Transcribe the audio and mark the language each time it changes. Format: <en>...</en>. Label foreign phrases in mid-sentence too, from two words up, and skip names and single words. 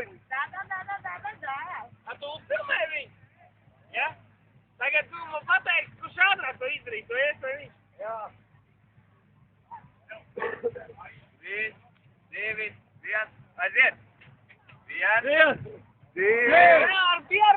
<ru>Да. А то устроная ведь? Я? Так я думал,</ru> <lv>pateiks, kurš ātrāk to izdarīt, to es vai viņš? Jā. 3, 2, 1, aiziet! 1, 2, ar pieru!</lv>